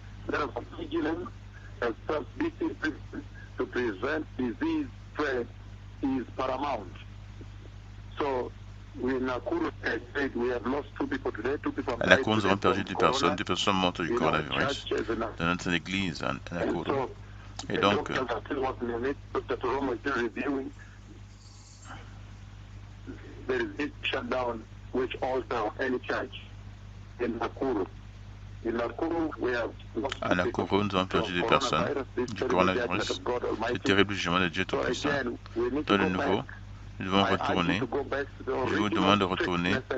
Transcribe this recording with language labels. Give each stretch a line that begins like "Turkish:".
English: Therefore, vigilance and self-discipline to prevent disease spread is paramount. So, in Nakuru, I said we have lost 2 people today. 2 people
French: à Nakuru, nous avons perdu 2 personnes. 2 personnes mortes du coronavirus dans notre église à Nakuru. Et donc,
English: there is this shutdown which alter any church in Nakuru.
French: À Nakuru, nous avons perdu 2 personnes du coronavirus, le terrible jugement de Dieu Tout-Puissant. Dans le nouveau, nous devons retourner. Je vous demande de retourner